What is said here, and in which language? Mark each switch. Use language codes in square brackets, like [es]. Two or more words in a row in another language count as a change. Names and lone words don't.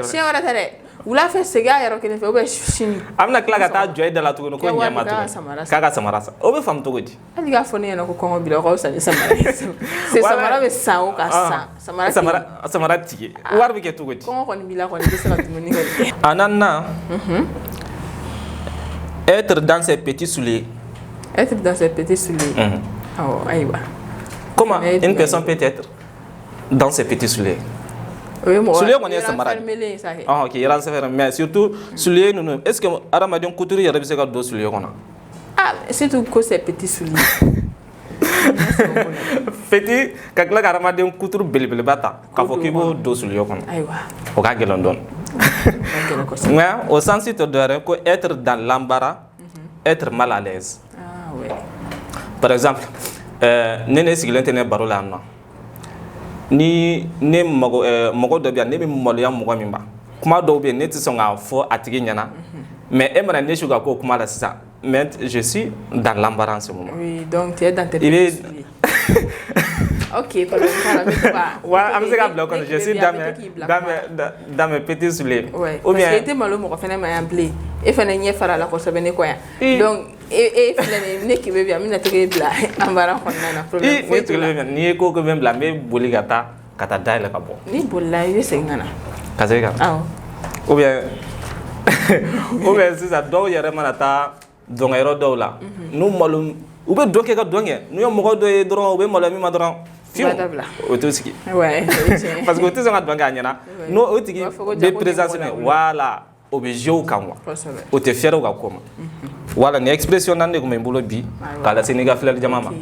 [bm] siɲɛ wɛrɛ tɛ dɛ wula fɛ segin a yɔrɔ kelen fɛ [fr] ou bien [bm] sini a bɛna tila ka taa jɔ e da la tuguni ko ɲɛ ma tuguni k'a ka samara san o bɛ faamu cogo di hali k'a fɔ ne ɲɛna ko kɔngɔ b'i la o ka fisa ni samara ye samara bɛ san o ka san samara tigɛ wari bɛ kɛ cogo di kɔngɔ kɔni b'i la kɔni i bɛ se ka dumuni kɛ a naaninan [fr] être dans ses petits souliers [bm] awɔ ayiwa [fr] comment une personne peut être dans ses petits souliers souliers [bm] kɔni ye samara [fr] ok renfermé mais surtout souliers ninnu est ce que [bm] adamaden kuturu yɛrɛ bɛ se ka don [fr] souliers kɔnɔ surtout ko c'est petit soulier [bm] petit ka tila ka adamaden kuturu belebeleba ta k'a fɔ k'i b'o don souliers kɔnɔ o ka gɛlɛn dɔɔni [fr] mais au sens [bm] tɛ dɔwɛrɛ ko [fr] être dans l'embarras être mal à l'aise par exemple [bm] ne sigilen tɛ ne baro la yan nɔ ni ne mɔgɔ dɔ bɛ yan ne bɛ maloya mɔgɔ min ma kuma dɔw bɛ yen ne tɛ sɔn k'a fɔ a tigi ɲɛna mais e mana ne su ka k'o kuma la sisan mais [fr] je suis dans l'embarras en ce moment. Oui, donc tu es dans tes petits souliers. Ok, ouais, [bm] an bɛ se ka bila o kɔnɔ [fr] je suis dans mes petits souliers. Ouais, parce que [bm] i tɛ malo mɔgɔ fana ma yan bilen e fana ɲɛ fara la kosɛbɛ ne kɔ yan donc e filɛ nin ne k'i bɛ bi an bɛna tɛgɛ bila embarras kɔnɔna na problème foyi t'o la n'i ye ko ko bɛ n bila n bɛ boli ka taa dayɛlɛ ka bɔ. N'i bolila i bɛ segin ka na. Ka segin ka na. Awɔ. [fr] ou bien [bm] sisan dɔw yɛrɛ mana taa dɔnkɛyɔrɔ dɔw la n'u malo u bɛ dɔ kɛ ka dɔn kɛ n'u ye mɔgɔ dɔ ye dɔrɔn u bɛ maloya min ma dɔrɔn fiyewu o t'o sigi [fr] parce que [bm] o tɛ sɔn ka dɔn kɛ a ɲɛna n'o o tigi bɛ présence min voilà o bɛ jouer o kan quoi o tɛ fiyɛrɛ o ka ko ma voilà nin expression naani de tun bɛ n bolo bi k'a lase n'i ka filɛli jama ma.